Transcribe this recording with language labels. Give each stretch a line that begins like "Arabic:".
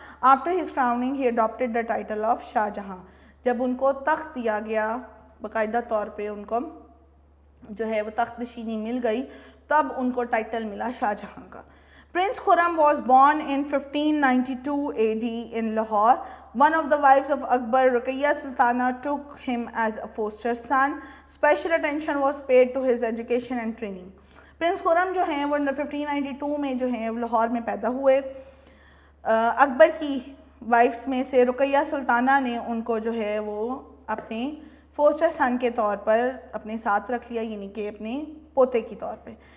English: After his crowning he adopted the title of Shahjahan.
Hindi: जब उनको तख्त दिया गया, बाकायदा तौर पे उनको जो है वो तख्त नशीनी मिल गई, तब उनको टाइटल मिला शाहजहां का.
English: Prince Khurram was born in 1592 AD in Lahore. One of the wives of Akbar, Ruqayya Sultana, took him as a foster son. Special attention was paid to his education and training.
Hindi: Prince Khurram जो हैं वो 1592 में जो हैं लाहौर में पैदा हुए. अकबर की वाइफ्स में से रुकैया सुल्ताना ने उनको जो है वो अपने फोस्टर सन के तौर पर अपने साथ रख लिया, यानी कि अपने पोते की तौर पे.